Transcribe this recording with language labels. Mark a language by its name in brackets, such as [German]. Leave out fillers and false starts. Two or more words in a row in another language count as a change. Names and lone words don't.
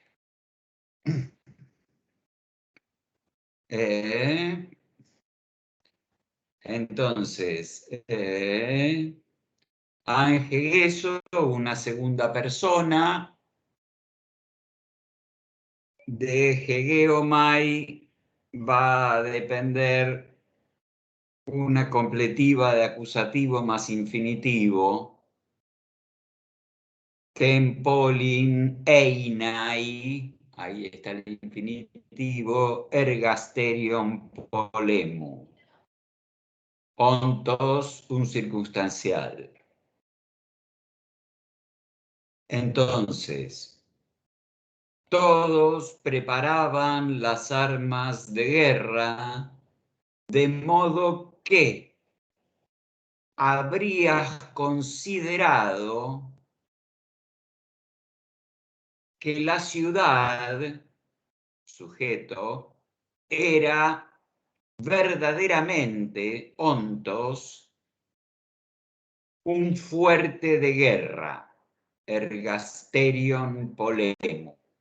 [Spanish] Entonces, angegeso, una segunda persona, de hegeomai va a depender una completiva de acusativo más infinitivo. [Greek] τὴν πόλιν εἶναι, [Spanish] ahí está el infinitivo, [Greek] ἐργαστήριον πολέμου. [Spanish] Ontos, un circunstancial. Entonces, todos preparaban las armas de guerra, de modo que habrías considerado que la ciudad, sujeto, era verdaderamente, ontos, un fuerte de guerra, [Greek] ἐργαστήριον πολέμου.